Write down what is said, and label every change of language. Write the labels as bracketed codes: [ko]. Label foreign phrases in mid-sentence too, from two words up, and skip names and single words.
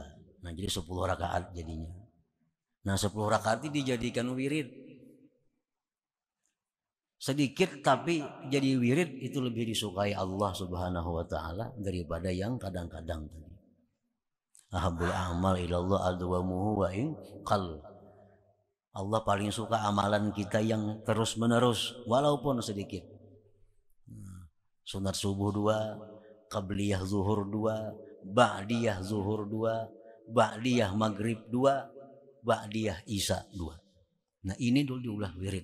[id] Nah, jadi 10 rakaat jadinya. Nah, 10 rakaat ini dijadikan wirid. Sedikit tapi jadi wirid itu lebih disukai Allah [ar] Subhanahu wa taala [id] daripada yang kadang-kadang tadi. [ar] Ahabul a'mal ilallah adwamuhu wa in qal. [id] Allah paling suka amalan kita yang terus-menerus walaupun sedikit. Sunat subuh 2, qabliyah zuhur 2, ba'diyah zuhur 2, ba'diyah maghrib 2, ba'diyah isya 2. [bjn] Nah, ini dulu ulah wirid.